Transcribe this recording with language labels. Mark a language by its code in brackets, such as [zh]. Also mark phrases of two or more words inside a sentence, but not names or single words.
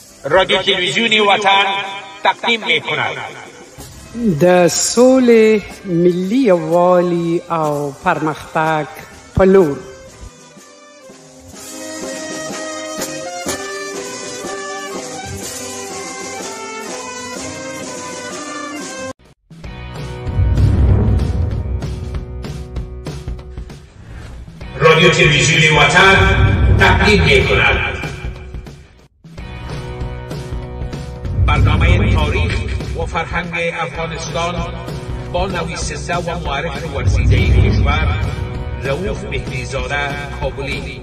[fa] رادیو تلویزیونی وطن تقدیم می‌کند. [ps] د سولې ملي یووالي او پرمختګ په لور. [fa] رادیو تلویزیونی وطن تقدیم می‌کند. برنامه تاریخ و فرهنگ افغانستان با نویسنده و معرف ورزیده کشور رؤوف مهدیزاده کابلی.